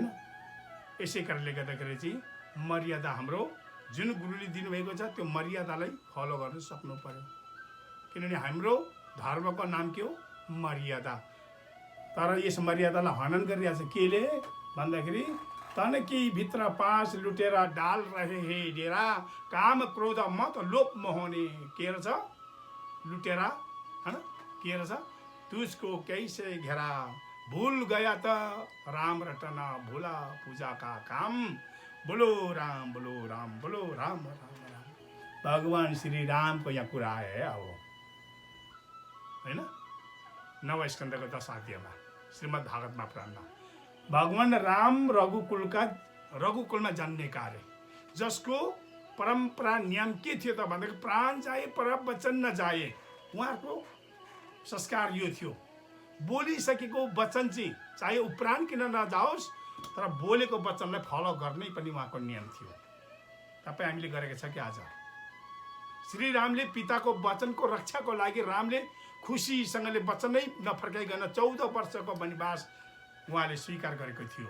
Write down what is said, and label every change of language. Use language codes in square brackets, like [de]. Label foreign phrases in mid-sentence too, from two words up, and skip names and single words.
[ne] यसै कारणले गर्दाखेरि चाहिँ मर्यादा, हाम्रो जुन गुरुले दिनुभएको छ त्यो मर्यादालाई फलो गर्न सक्नु पर्यो। किनभने हाम्रो धर्मको नाम के हो? मर्यादा। तर यस मर्यादालाई हनन गरिरहेको छ केले भन्दाखेरि, [hi] तनकी भित्र 5 लुटेरा डाल रहे हे डेरा, काम क्रोध मत लोभ मोहने। [ne] के रहेछ लुटेरा, होइन, के रहेछ? [hi] तुझको कैसे घेरा, भूल गया त राम रटना, भूला पूजा का काम, बोलो राम बोलो राम बोलो राम राम राम। [ne] भगवान श्री राम को यहाँ कुरा है। अब हैन। 9 स्कन्धको 10 अध्यायमा श्रीमद् भागवतमा पुराणमा भगवान राम रघुकुलमा जन्मेका अरे, जसको परम्परा नियम के थियो त भन्दा [hi] प्राण जाए पर वचन नजाए। [ne] उहाँहरूको संस्कार यो थियो, बोलिसकेको वचन चाहिँ चाहे ऊ प्राण किन नजाओस् तर बोलेको वचनलाई फलो गर्नै पनि उहाँको नियम थियो। तपाईँ हामीले गरेको छ कि आज श्री रामले पिताको वचनको रक्षाको लागि रामले खुसीसँगले वचनै नफर्काइकन 14 वर्षको वनवास उहाँले स्वीकार गरेको थियो।